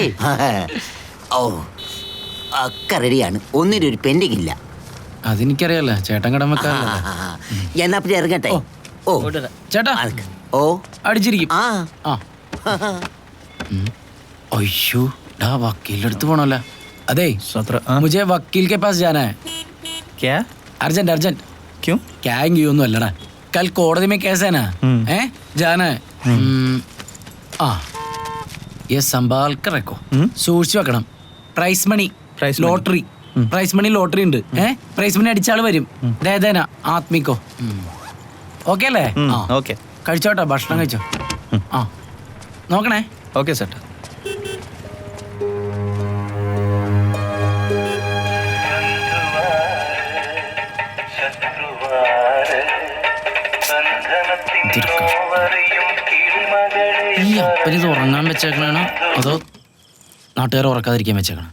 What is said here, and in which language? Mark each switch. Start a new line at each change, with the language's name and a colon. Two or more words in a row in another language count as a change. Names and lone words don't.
Malayalam: ഓ, ഒക്കെ റെഡിയാണ്. ഒന്നിനും ഒരു പെൻഡിങ് ഇല്ല. അതെനിക്കറിയാലോ, ചേട്ടൻ കടം വെക്കാറില്ല. എന്നാ പിന്നെ ഇറങ്ങട്ടെ. ഓ ചേട്ടാ, ഓ അടിച്ചിരിക്കും. അയ്യോ ഡാ, വക്കീലിന്റെ അടുത്ത് പോണല്ലോ. അതെ,
Hindi: മുझे वकील के पास जाना है. क्या? अर्जेंट अर्जेंट. क्यों? क्या
Malayalam: ഒന്നും അല്ലടാ,
Hindi: कल കോടതി में केस है ना, जाना है. ये संभाल कर रखो,
Malayalam: സൂക്ഷിച്ചു വെക്കണം.
English: prize money lottery, prize money lottery
Malayalam: ഉണ്ട്.
English: prize money
Malayalam: അടിച്ചാൾ വരും. ദേന ആത്മിക്കോ. ഓക്കെ അല്ലേ? ഓക്കെ. കഴിച്ചോട്ടെ, ഭക്ഷണം കഴിച്ചോ. നോക്കണേ. ഓക്കെ ചേട്ടാ. ഈ അപ്പനിത് ഉറങ്ങാൻ വെച്ചേക്കണാണോ അതോ നാട്ടുകാർ ഉറക്കാതിരിക്കാൻ വെച്ചേക്കണം?